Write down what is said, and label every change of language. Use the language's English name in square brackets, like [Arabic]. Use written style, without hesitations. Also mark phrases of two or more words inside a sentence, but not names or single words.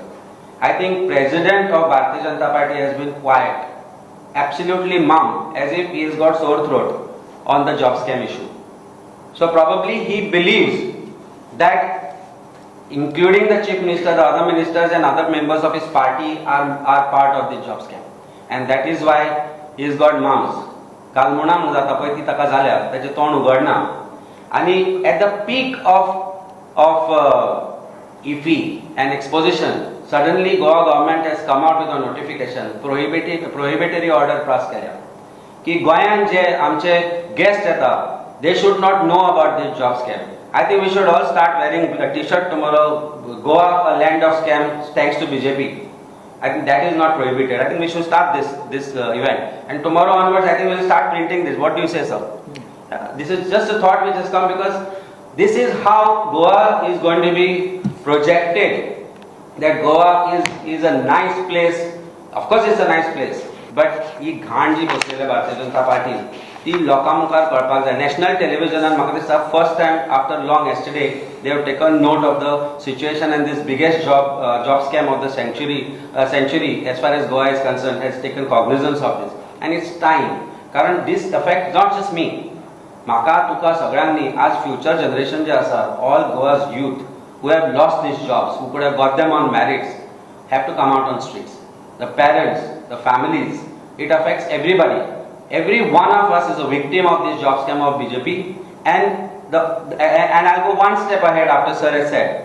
[English] I think President of Bharatiya Janata Party has been quiet, absolutely mum, as if he has got sore throat on the job scam issue. So probably he believes that including the chief minister, the other ministers and other members of his party are part of the job scam, and that is why he has got mums. [Konkani] काल म्हणा म्हणून जाता पळय ती ताका जाल्या ताचें तोंड उगडना. [English] And at the peak of EFI and exposition, suddenly Goa government has come out with a notification, prohibitory order pass [Konkani] केल्या की गोंयान जे आमचे guest येता, [English] they should not know about this job scam. I think we should all start wearing a T-shirt tomorrow, Goa a land of scam thanks to BJP. I think that is not prohibited. I think we should start this event, and tomorrow onwards I think we will start printing this. What do you say, sir? This is just a thought which has come, because this is how Goa is going to be projected, that Goa is a nice place of course it's a nice place, बट [Konkani] ही घाण जी बसलेल्या भारतीय जनता पार्टीन ती लोकां मुखार कळपाक जाय. नॅशनल टेलिव्हिजनान म्हाका दिसता [English] first time after long yesterday they have taken note of the situation and this biggest job scam of the century as far as Goa is concerned has taken cognizance of this, and it's time. कारण this affects not just me, [Konkani] म्हाका तुका सगळ्यांनी आज [English] future generation [Konkani] जे आसा, [English] all Goa's youth who have lost these jobs, who could have got them on merits, have to come out on streets. The parents, the families, it affects everybody. Every one of us is a victim of this job scam of BJP, and I'll go one step ahead after sir has said.